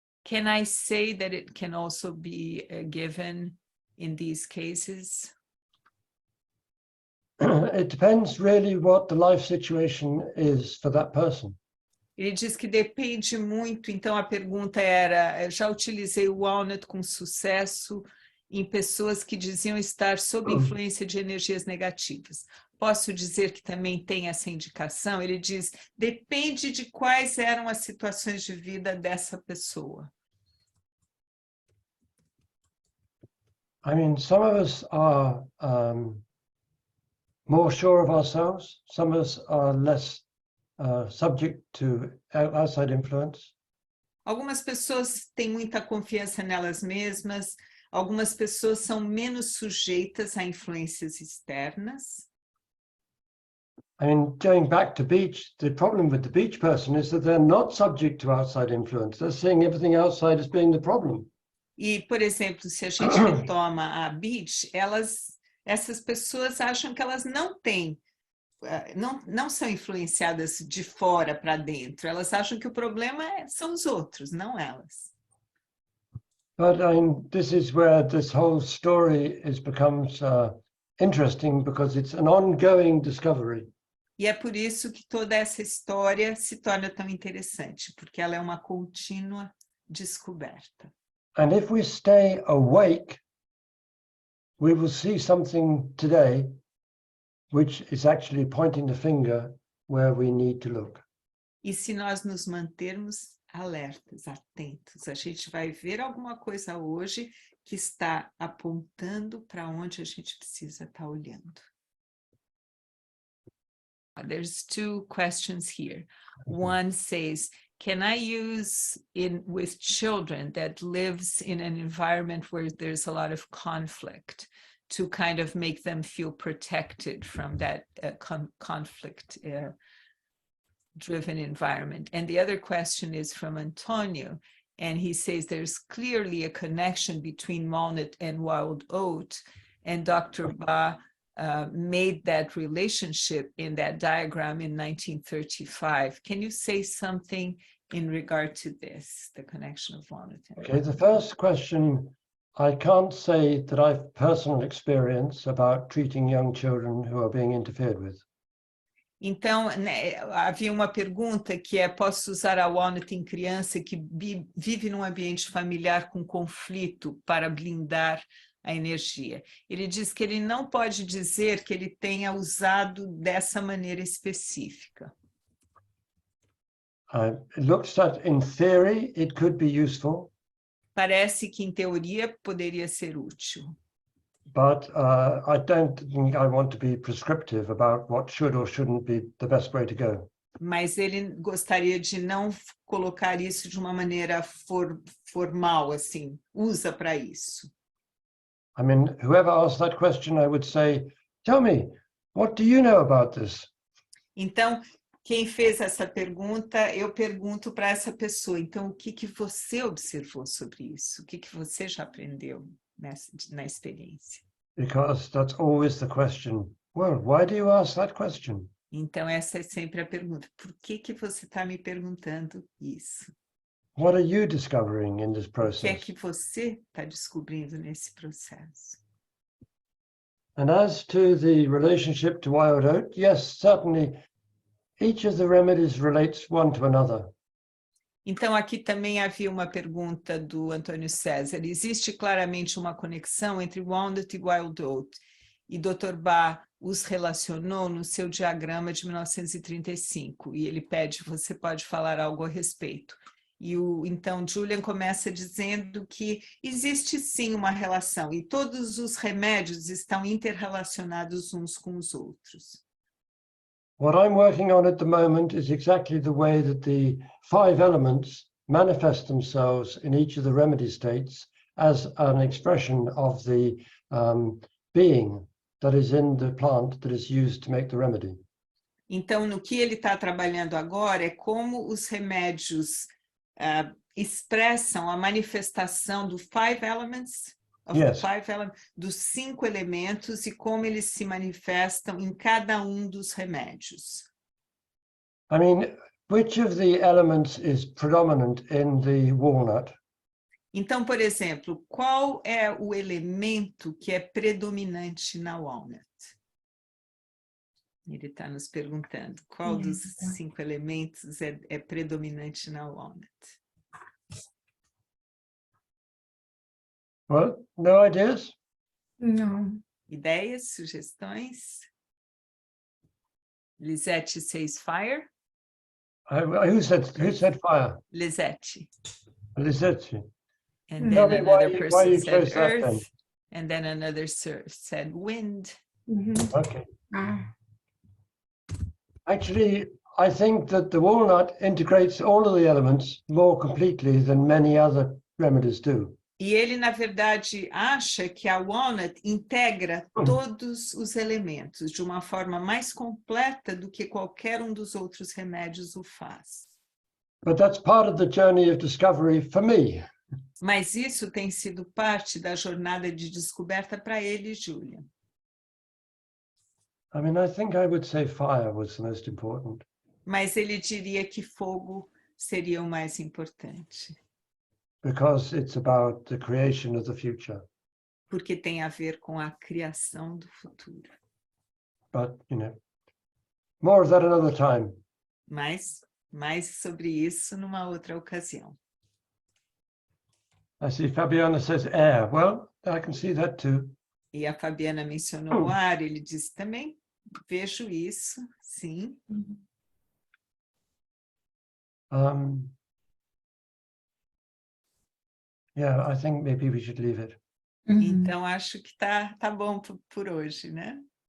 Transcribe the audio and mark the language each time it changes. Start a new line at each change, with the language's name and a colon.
English: Can I say that it can also be given in these cases? It depends really what the life situation is for that person.
Portuguese: Ele diz que depende muito, então a pergunta era, já utilizei o Walnut com sucesso em pessoas que diziam estar sob influência de energias negativas. Posso dizer que também tem essa indicação? Ele diz, depende de quais eram as situações de vida dessa pessoa.
English: I mean, some of us are more sure of ourselves. Some of us are less subject to outside influence.
Portuguese: Algumas pessoas têm muita confiança nelas mesmas, algumas pessoas são menos sujeitas a influências externas.
English: I mean, going back to beech, the problem with the beech person is that they're not subject to outside influence. They're seeing everything outside as being the problem.
Portuguese: E, por exemplo, se a gente retoma a beech, essas pessoas acham que elas não têm, não são influenciadas de fora para dentro. Elas acham que o problema são os outros, não elas.
English: But I mean, this is where this whole story becomes interesting because it's an ongoing discovery.
Portuguese: E é por isso que toda essa história se torna tão interessante, porque ela é uma contínua descoberta.
English: And if we stay awake, we will see something today which is actually pointing the finger where we need to look.
Portuguese: E se nós nos mantermos alertas, atentos, a gente vai ver alguma coisa hoje que está apontando para onde a gente precisa estar olhando.
English: There's two questions here. One says, can I use with children that lives in an environment where there's a lot of conflict to kind of make them feel protected from that conflict driven environment? And the other question is from Antonio, and he says there's clearly a connection between walnut and wild oat, and Dr. Bach made that relationship in that diagram in 1935. Can you say something in regard to this, the connection of walnut? Okay, the first question I can't say that I've personal experience about treating young children who are being interfered with.
Portuguese: Então, né, havia uma pergunta que é, posso usar a Walnut em criança que vive num ambiente familiar com conflito para blindar a energia? Ele diz que ele não pode dizer que ele tenha usado dessa maneira específica.
English: It looks at, in theory, it could be useful.
Portuguese: Parece que, em teoria, poderia ser útil.
English: But I don't think I want to be prescriptive about what should or shouldn't be the best way to go.
Portuguese: Mas ele gostaria de não colocar isso de uma maneira formal, assim, usa para isso.
English: I mean, whoever asked that question, I would say, tell me, what do you know about this?
Portuguese: Então, quem fez essa pergunta, eu pergunto para essa pessoa, então, o que você observou sobre isso? O que você já aprendeu na experiência?
English: Because that's always the question. Well, why do you ask that question?
Portuguese: Então, essa é sempre a pergunta. Por que você está me perguntando isso?
English: What are you discovering in this
Portuguese: O que
English: process?
Portuguese: que você está descobrindo nesse processo?
English: And as to the relationship to Autoridade, yes, certainly, each of the remedies relates one to another.
Portuguese: Então, aqui também havia uma pergunta do Antônio César. Existe claramente uma conexão entre Walnut e Wildwood, e Dr. Bach os relacionou no seu diagrama de 1935, e ele pede, você pode falar algo a respeito. E então, Julian começa dizendo que existe sim uma relação, e todos os remédios estão interrelacionados uns com os outros.
English: What I'm working on at the moment is exactly the way that the 5 elements manifest themselves in each of the remedy states as an expression of the being that is in the plant that is used to make the remedy.
Portuguese: Então, no que ele está trabalhando agora é como os remédios expressam a manifestação do 5 elements, dos 5 elementos e como eles se manifestam em cada um dos remédios.
English: I mean, which of the elements is predominant in the walnut?
Portuguese: Então, por exemplo, qual é o elemento que é predominante na walnut? Ele está nos perguntando qual dos 5 elementos é predominante na walnut.
English: Well, no ideas?
Portuguese: Não. Ideias, sugestões?
English: Lisette says fire. Who said fire? Lisette. Lisette. And Tell then me why another you person said chose that then. earth. And then another said wind. Okay. Actually, I think that the walnut integrates all of the elements more completely than many other remedies do.
Portuguese: E ele, na verdade, acha que a walnut integra todos os elementos de uma forma mais completa do que qualquer um dos outros remédios o faz.
English: But that's part of the journey of discovery for me.
Portuguese: Mas isso tem sido parte da jornada de descoberta para ele, Julian.
English: I mean, I think I would say fire was the most important.
Portuguese: Mas ele diria que fogo seria o mais importante.
English: Because it's about the creation of the future.
Portuguese: Porque tem a ver com a criação do futuro.
English: But, you know, more of that another time.
Portuguese: Mas mais sobre isso numa outra ocasião.
English: I see Fabiana says air. Well, I can see that too.
Portuguese: E a Fabiana mencionou o ar, ele disse também, vejo isso, sim.
English: Yeah, I think maybe we should leave it.
Portuguese: Então, acho que tá bom por hoje, né?